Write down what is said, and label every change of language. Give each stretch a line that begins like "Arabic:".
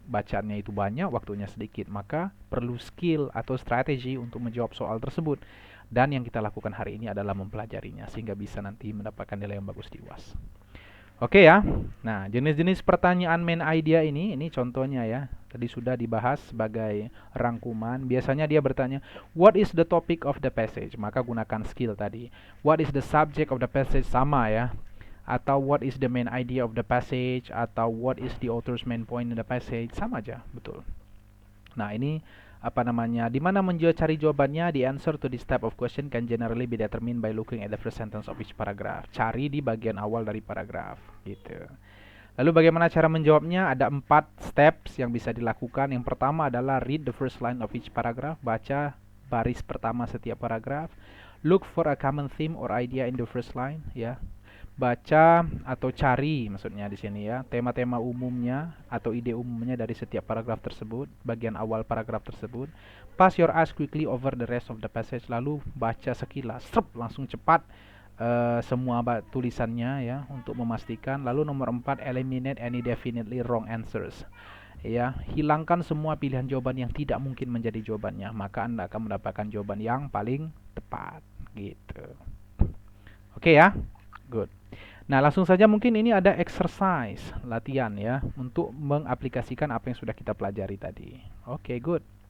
Indonesian: Bacaannya itu banyak, waktunya sedikit. Maka perlu skill atau strategi untuk menjawab soal tersebut. Dan yang kita lakukan hari ini adalah mempelajarinya sehingga bisa nanti mendapatkan nilai yang bagus di UAS. Oke ya. Nah, jenis-jenis pertanyaan main idea ini contohnya ya. Tadi sudah dibahas sebagai rangkuman. Biasanya dia bertanya,
English: what is the topic of the passage?
Indonesian: Maka gunakan skill tadi.
English: What is the subject of the passage?
Indonesian: Sama ya. Atau
English: what is the main idea of the passage? Atau what is the author's main point in the passage?
Indonesian: Sama aja, betul. Nah, ini di mana cari jawabannya?
English: The answer to this type of question can generally be determined by looking at the first sentence of each paragraph.
Indonesian: Cari di bagian awal dari paragraf, gitu. Lalu bagaimana cara menjawabnya? Ada 4 steps yang bisa dilakukan. Yang pertama adalah
English: read the first line of each paragraph,
Indonesian: baca baris pertama setiap paragraf.
English: Look for a common theme or idea in the first line, ya.
Indonesian: Baca atau cari maksudnya di sini ya, tema-tema umumnya atau ide umumnya dari setiap paragraf tersebut, bagian awal paragraf tersebut.
English: Pass your eyes quickly over the rest of the passage,
Indonesian: lalu baca sekilas, langsung cepat semua tulisannya ya untuk memastikan. Lalu nomor 4,
English: eliminate any definitely wrong answers.
Indonesian: Ya, hilangkan semua pilihan jawaban yang tidak mungkin menjadi jawabannya, maka Anda akan mendapatkan jawaban yang paling tepat gitu. Oke ya.
English: Good.
Indonesian: Nah, langsung saja mungkin ini ada exercise, latihan ya, untuk mengaplikasikan apa yang sudah kita pelajari tadi.
English: Oke, good.